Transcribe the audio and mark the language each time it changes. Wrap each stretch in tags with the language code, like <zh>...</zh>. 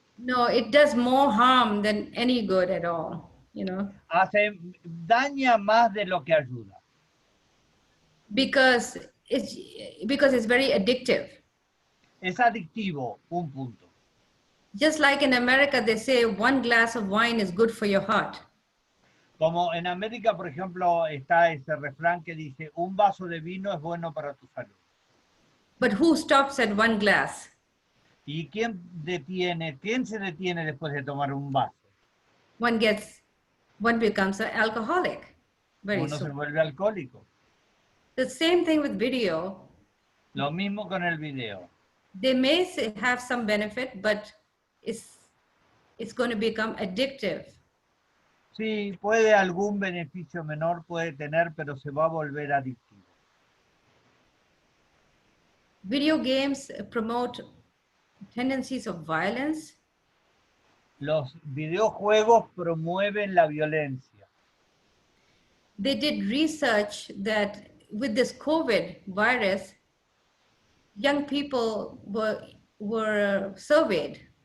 <en>No, it does more harm than any good at all, you know.</en> <es>Daña más de lo que ayuda.</es> <en>Because it's very addictive.</en> <es>Es adictivo, un punto.</es> <en>Just like in America, they say 1 glass of wine is good for your heart.</en> <es>Como en América, por ejemplo, está ese refrán que dice, un vaso de vino es bueno para tu salud.</es> <en>But who stops at 1 glass?</en> <es>¿Y quién se detiene después de tomar un vaso?</es> <en>One becomes an alcoholic very</en> <es>Uno se</es> <en>soon.</en> <es>vuelve alcohólico.</es> <en>The same thing with video.</en> <es>Lo mismo con el video.</es> <en>They may have some benefit, but it's going to become addictive.</en> <es>Sí, puede algún beneficio menor puede tener, pero se va a volver adictivo.</es> <en>Video games promote tendencies of violence.</en> <es>Los videojuegos promueven la violencia.</es> <en>They did research that with this COVID virus, young people were surveyed.</en>